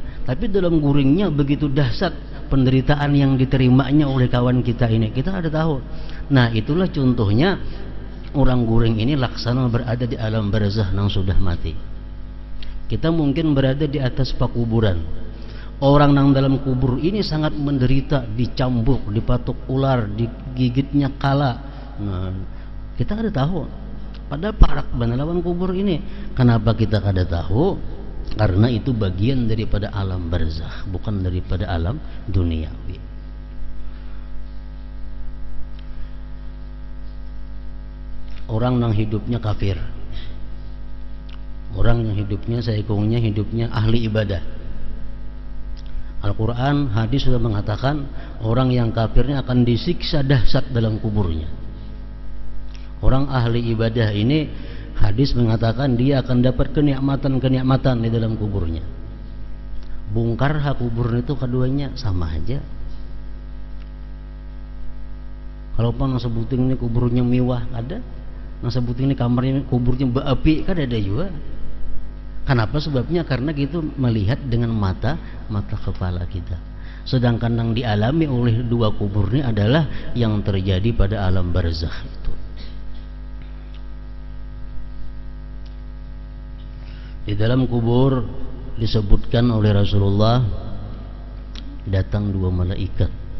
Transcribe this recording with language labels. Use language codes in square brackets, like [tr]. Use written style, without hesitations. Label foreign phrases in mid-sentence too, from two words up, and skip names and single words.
[bjn] Tapi dalam guringnya begitu dahsyat penderitaan yang diterimanya oleh kawan kita ini, kita ada tahu. Nah, itulah contohnya orang guring ini laksana berada di alam barzakh yang sudah mati. Kita mungkin berada di atas pakuburan, Orang yang dalam kubur ini sangat menderita, dicambuk, dipatuk ular, digigitnya kala. Nah, kita kada tahu. Padahal parak lawan kubur ini. Kenapa kita kada tahu? [id] Karena itu bagian daripada alam barzakh, bukan daripada alam duniawi. [bjn] Orang yang hidupnya kafir, orang yang hidupnya saikungnya hidupnya ahli ibadah. [id] Al-Quran, hadis sudah mengatakan orang yang kafirnya akan disiksa dahsyat dalam kuburnya. Orang ahli ibadah ini, hadis mengatakan dia akan dapat kenikmatan-kenikmatan di dalam kuburnya. [bjn] Bungkar kubur itu keduanya sama aja. Kalau nang sebuting ini kuburnya mewah ada, nang sebuting ini kamarnya kuburnya berapi kan ada juga. [id] Kenapa? Sebabnya karena kita melihat dengan mata kepala kita. Sedangkan yang dialami oleh dua kubur ini adalah yang terjadi pada alam barzakh itu. Di dalam kubur disebutkan oleh Rasulullah datang dua malaikat.